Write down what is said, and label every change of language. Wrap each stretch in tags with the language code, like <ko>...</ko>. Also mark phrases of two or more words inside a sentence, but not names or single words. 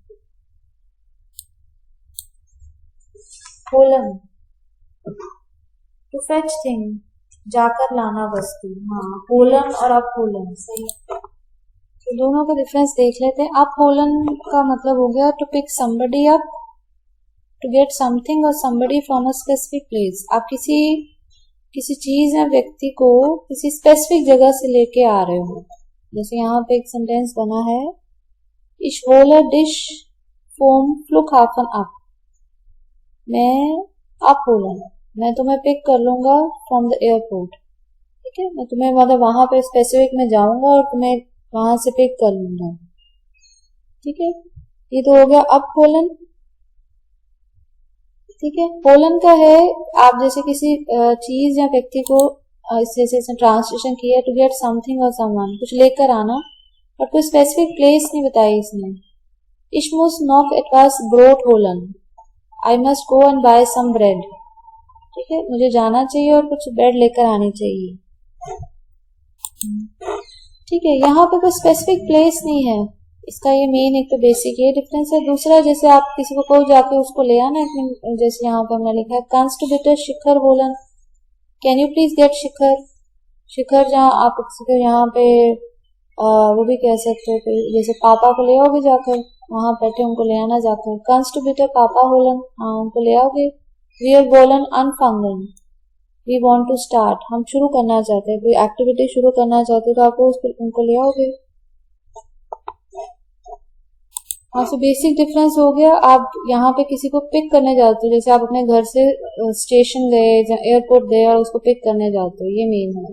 <hi>पोलन</hi> <en>to fetch thing,</en> <hi>जाकर लाना वस्तु। हाँ पोलन और अपोलन सही, तो दोनों का डिफरेंस देख लेते हैं। अपोलन का मतलब हो गया</hi> <en>to pick somebody up, to get something or somebody from a specific place.</en> <hi>आप किसी किसी चीज या व्यक्ति को किसी स्पेसिफिक जगह से लेके आ रहे हो। जैसे यहाँ पे एक सेंटेंस बना है,</hi> <de>Ich hole dich vom Flughafen ab।</de> <hi>मैं abholen, मैं तुम्हें पिक कर लूंगा</hi> <en>from the airport.</en> <hi>ठीक है, मैं तुम्हें मतलब वहां पे स्पेसिफिक में जाऊंगा और तुम्हें वहां से पिक कर लूंगा। ठीक है, ये तो हो गया abholen। ठीक है, होलन का है आप जैसे किसी चीज या व्यक्ति को इसे ट्रांसलेशन किया,</hi> <en>to get something or someone,</en> <hi>कुछ लेकर आना, और कोई</hi> <en>specific place</en> <hi>नहीं बताई इसने।</hi> <de>Ich muss noch etwas Brot holen,</de> <en>I must go and buy some bread।</en> <hi>ठीक है, मुझे जाना चाहिए और कुछ ब्रेड लेकर आनी चाहिए। ठीक है, यहाँ पे कोई</hi> <en>specific place</en> <hi>नहीं है। इसका ये मेन एक तो बेसिक ये डिफरेंस है। दूसरा, जैसे आप किसी को कहो जाके उसको ले आना, जैसे यहाँ पे हमने लिखा है</hi> <de>Kannst du bitte शिखर holen,</de> <en>can you please get</en> <hi>शिखर। शिखर जहाँ आप किसी को यहाँ पे वो भी कह सकते हो, जैसे पापा को ले आओगे जाकर, वहां बैठे उनको ले आना जाकर,</hi> <de>Kannst du bitte Papa holen,</de> <hi>हाँ उनको ले आओगे।</hi> <de>Wir wollen anfangen,</de> <en>we want to start,</en> <hi>हम शुरू करना चाहते हैं, कोई एक्टिविटी शुरू करना चाहते हो तो आप उनको ले आओगे। हाँ, सो बेसिक डिफरेंस हो गया। आप यहाँ पे किसी को पिक करने जाते हो, जैसे आप अपने घर से स्टेशन गए, एयरपोर्ट गए और उसको पिक करने जाते हो, ये मेन है।</hi>